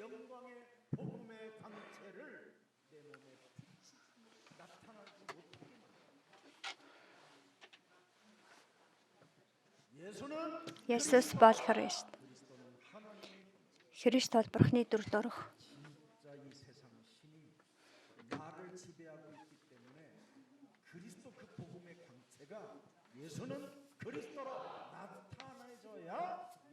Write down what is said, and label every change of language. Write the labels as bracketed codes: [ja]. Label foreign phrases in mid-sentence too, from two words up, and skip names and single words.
[ko] 영광의 복음의 광채를 내 몸에 나타나지 못하게 만든다. [mn] Есүс бол Христ. Христ бол Бурхны дүр төрх. [ko] 진짜 이 세상 신이 나를 지배하고 있기 때문에 그리스도 그 복음의 광채가 예수는 그리스도로 나타나줘야